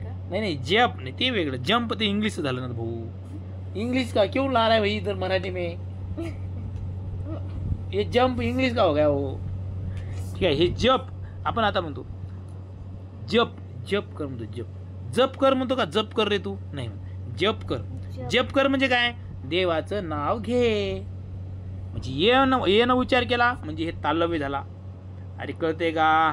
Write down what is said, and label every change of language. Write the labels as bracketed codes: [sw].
[mr] नाही नाही, जप नाही, ते वेगळं. जंप ते इंग्लिश झालं ना भाऊ. [hi] इंग्लिश का क्यों ला रहा है भाई इधर मराठी में? ये जंप इंग्लिश का हो गया हो. [mr] ठीक आहे. हे जप आपण आता म्हणतो जप. जप कर म्हणतो. जप. जप कर म्हणतो का? जप कर रे तू? नाही, जप कर. जप कर म्हणजे काय? देवाचं नाव घे. म्हणजे ये न उच्चार केला म्हणजे हे तालव्य झाला. अरे कळते का?